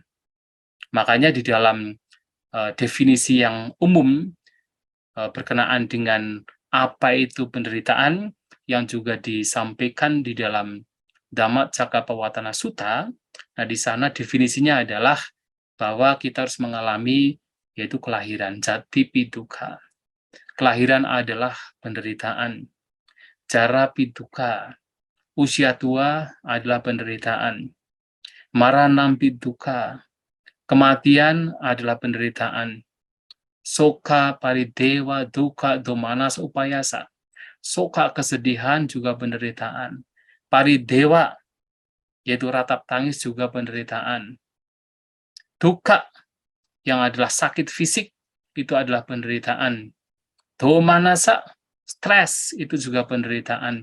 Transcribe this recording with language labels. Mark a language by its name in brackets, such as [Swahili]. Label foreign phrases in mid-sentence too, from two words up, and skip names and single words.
[Indonesian] Makanya di dalam definisi yang umum berkenaan dengan apa itu penderitaan yang juga disampaikan di dalam Dhammacakkappavattana Sutta, nah di sana definisinya adalah bahwa kita harus mengalami yaitu kelahiran, [Pali] jati piduka. [Indonesian] Kelahiran adalah penderitaan. [Pali] Jara piduka, [Indonesian] usia tua adalah penderitaan. [Pali] Maranam piduka, [Indonesian] kematian adalah penderitaan. [Pali] Soka paridewa duka domanas upayasa. [Indonesian] Soka kesedihan juga penderitaan. Paridewa yaitu ratap tangis juga penderitaan. Duka yang adalah sakit fisik itu adalah penderitaan. Domanasa stres itu juga penderitaan.